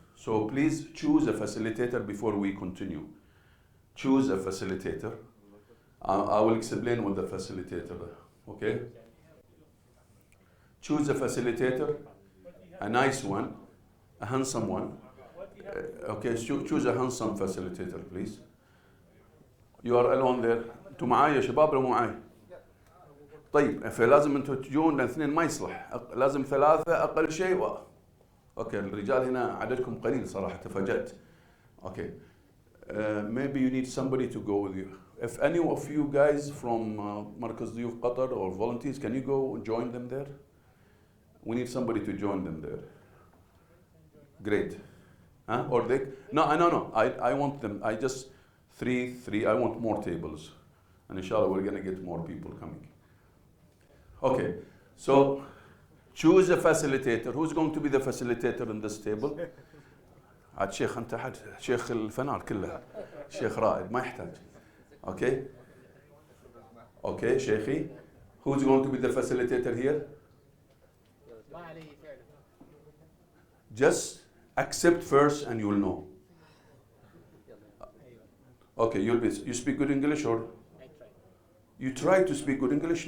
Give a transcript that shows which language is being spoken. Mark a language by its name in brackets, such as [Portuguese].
[English] So please choose a facilitator before we continue. Choose a facilitator. I will explain what the facilitator, okay? Choose a facilitator, a nice one, a handsome one. Okay, choose a handsome facilitator, please. You are alone there. [Arabic] انتوا معايا يا شباب ولا مو معاي؟ طيب فلازم انتوا تجون الاثنين ما يصلح، لازم ثلاثة أقل شيء اوكي الرجال هنا عددكم قليل صراحة تفاجأت. [English] Okay. Maybe you need somebody to go with you. If any of you guys from Markaz Diyuf Qatar or volunteers, can you go join them there? We need somebody to join them there. Great. Huh? Or they? No. I want them. I just three. I want more tables, and inshallah we're gonna get more people coming. Okay. So choose a facilitator. Who's going to be the facilitator in this table? [Arabic] عاد شيخ انت حد شيخ الفنار كلها شيخ رائد ما يحتاج. [English] Okay? Okay, Sheikhi. Who's going to be the facilitator here? Just accept first and you'll know. Okay, you speak good English or? You try to speak good English?